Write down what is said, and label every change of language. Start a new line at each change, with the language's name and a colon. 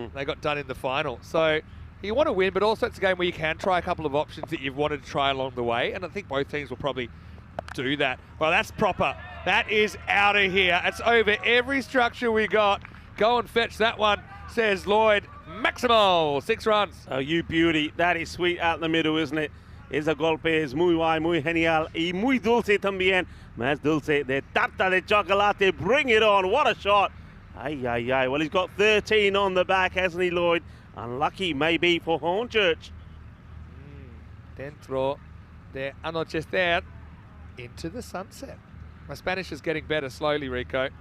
English: They got done in the final. So you want to win, but also it's a game where you can try a couple of options that you've wanted to try along the way, and I think both teams will probably do that. Well, that's proper. That is out of here. It's over every structure we got. Go and fetch that one, says Lloyd. Maximal, 6 runs. Oh, you beauty. That is sweet out the middle, isn't it?
Spanish: Ese golpe es muy guay, muy genial y muy dulce también. Más dulce de tarta de chocolate.
English: Bring it on. What a shot.
Spanish: Ay, ay, ay.
English: Well, he's got 13 on the back, hasn't he, Lloyd? Unlucky, maybe, for Hornchurch.
Spanish: Dentro de anochecer,
English: into the sunset. My Spanish is getting better slowly, Rico.